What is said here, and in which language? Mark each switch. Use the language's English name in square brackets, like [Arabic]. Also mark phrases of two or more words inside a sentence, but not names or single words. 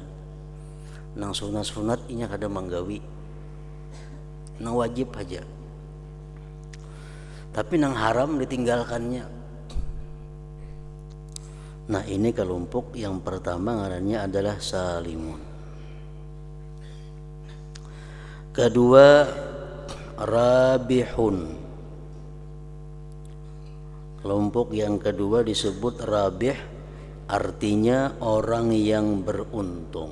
[Banjar] Nang sunat-sunat inya kada manggawi, nang wajib aja. Tapi nang haram ditinggalkannya. [Indonesian] Nah, ini kelompok yang pertama ngarannya adalah salimun. Kedua, rabihun. Kelompok yang kedua disebut rabih, artinya orang yang beruntung.